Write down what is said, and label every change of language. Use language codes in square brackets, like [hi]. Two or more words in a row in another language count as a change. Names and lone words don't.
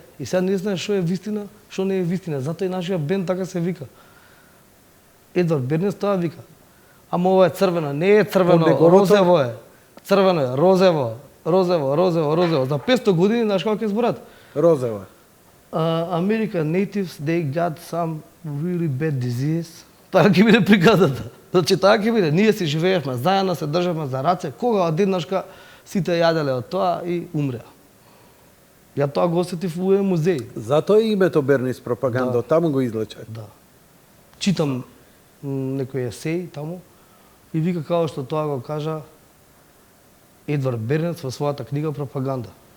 [mk] И сега не знаеш што е вистина, што не е вистина. Затоа и нашиот бенд така се вика. Едвард Бернес тоа вика. Ама ова е црвено, не е црвено, Од неговото- розево е. Црвено е, розево, розево, розево, розево. За 500 години, знаеш како ќе зборат? Розева. [en] American natives, they got some really bad disease. [mk] Така ќе биде приказата. Значи, така ќе биде. Ние си живеевме заедно, се државме за раце, кога одеднашка сите јаделе од тоа и умреа. Ја тоа го осетив во еден музеј. Затоа и името Бернис пропаганда, таму го излече. Да. Читам некој есеј таму и вика како што тоа го кажа Едвард Бернс во својата книга Пропаганда.